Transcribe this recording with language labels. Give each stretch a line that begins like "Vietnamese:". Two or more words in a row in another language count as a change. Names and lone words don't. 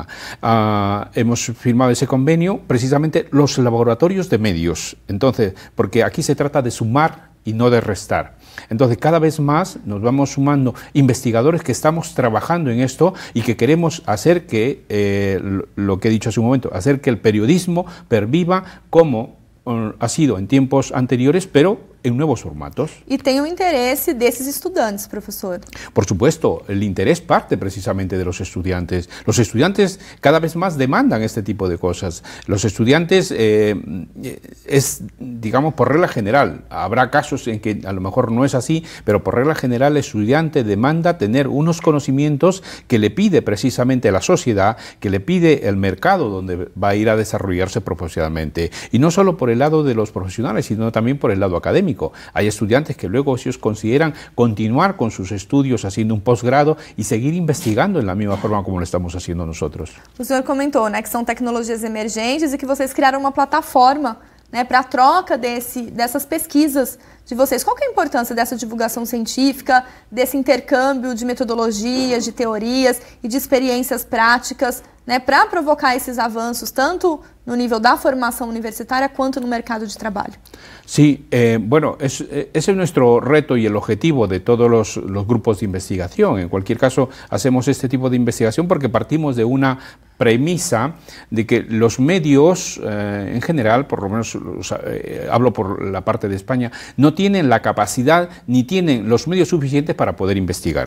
Spanish: Hemos firmado ese convenio, precisamente los laboratorios de medios, entonces, porque aquí se trata de sumar y no de restar. Entonces, cada vez más nos vamos sumando investigadores que estamos trabajando en esto y que queremos hacer que, lo que he dicho hace un momento, hacer que el periodismo perviva como ha sido en tiempos anteriores, pero en nuevos formatos.
Portuguese: E tem o interesse desses estudantes,
Spanish: profesor. Por supuesto, el interés parte precisamente de los estudiantes. Los estudiantes cada vez más demandan este tipo de cosas. Los estudiantes, es, digamos, por regla general, habrá casos en que a lo mejor no es así, pero por regla general el estudiante demanda tener unos conocimientos que le pide precisamente la sociedad, que le pide el mercado donde va a ir a desarrollarse profesionalmente. Y no solo por el lado de los profesionales, sino también por el lado académico. Hay estudiantes que luego ellos consideran continuar con sus estudios haciendo un posgrado y seguir investigando en la misma forma como lo estamos haciendo nosotros.
Portuguese: O senhor comentou, né, que são tecnologias emergentes e que vocês criaram uma plataforma, né, para a troca dessas pesquisas de vocês. Qual que é a importância dessa divulgação científica, desse intercâmbio de metodologias, de teorias e de experiências práticas, né, para provocar esses avanços, tanto no nível da formação universitária quanto no mercado de trabalho?
Spanish: Sí, bueno, ese es nuestro reto y el objetivo de todos los grupos de investigación. En cualquier caso, hacemos este tipo de investigación porque partimos de una premisa de que los medios, en general, por lo menos hablo por la parte de España, no tienen la capacidad ni tienen los medios suficientes para poder investigar.